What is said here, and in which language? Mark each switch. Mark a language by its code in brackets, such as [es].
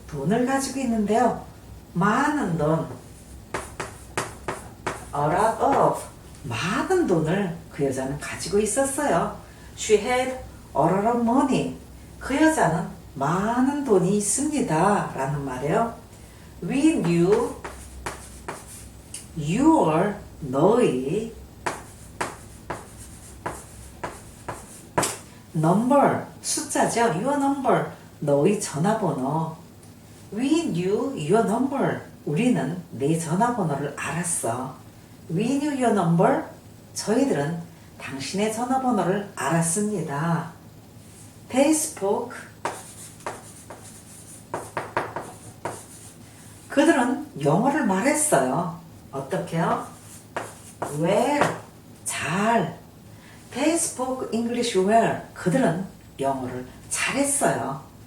[ko] 돈을 가지고 있는데요. 많은 돈. [en] A lot of. [ko] 많은 돈을 그 여자는 가지고 있었어요. [en] She had a lot of money. [ko] 그 여자는 많은 돈이 있습니다. 라는 말이에요. [en] We knew your [ko] 너의 [en] number [ko] 숫자죠. [en] Your number [ko] 너의 전화번호. [en] We knew your number. [ko] 우리는 내 전화번호를 알았어. [en] We knew your number. [ko] 저희들은 당신의 전화번호를 알았습니다. [en] They spoke. [ko] 그들은 영어를 말했어요. 어떻게요? Well. 잘. [en] They spoke English well. [ko] 그들은 영어를 잘했어요.